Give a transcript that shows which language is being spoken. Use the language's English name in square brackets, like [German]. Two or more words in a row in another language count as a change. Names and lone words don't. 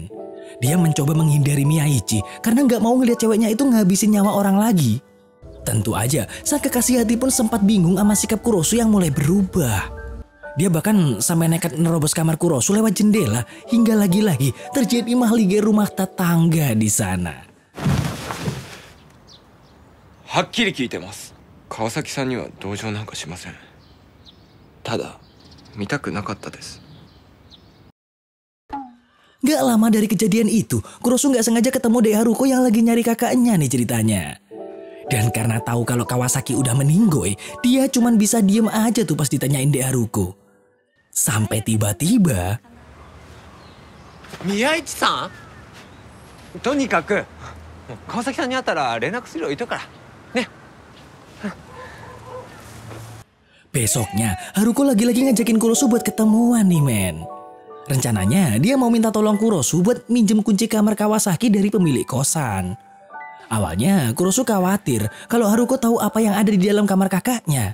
[Indonesian] Dia mencoba menghindari Miyaichi karena gak mau ngeliat ceweknya itu ngabisin nyawa orang lagi. Tentu aja, sang kekasih hati pun sempat bingung sama sikap Kurosu yang mulai berubah. Dia bahkan sampai nekat nerobos kamar Kurosu lewat jendela hingga lagi-lagi terjadi mahligai rumah tetangga di sana. [Japanese] はっきり聞いてます。川崎さんには同情なんかしません。ただ見たくなかったです。 [Indonesian] Gak lama dari kejadian itu, Kurosu gak sengaja ketemu Dek Haruko yang lagi nyari kakaknya nih ceritanya. Dan karena tahu kalau Kawasaki udah meninggoy, dia cuman bisa diem aja tuh pas ditanyain Dek Haruko. Sampai tiba-tiba... [Japanese] 宮市さん、とにかく川崎さんに会ったら連絡するよ言っとくからね。 [Indonesian] Besoknya, Haruko lagi-lagi ngajakin Kurosu buat ketemuan nih men. Rencananya dia mau minta tolong Kurosu buat minjem kunci kamar Kawasaki dari pemilik kosan. Awalnya Kurosu khawatir kalau Haruko tahu apa yang ada di dalam kamar kakaknya.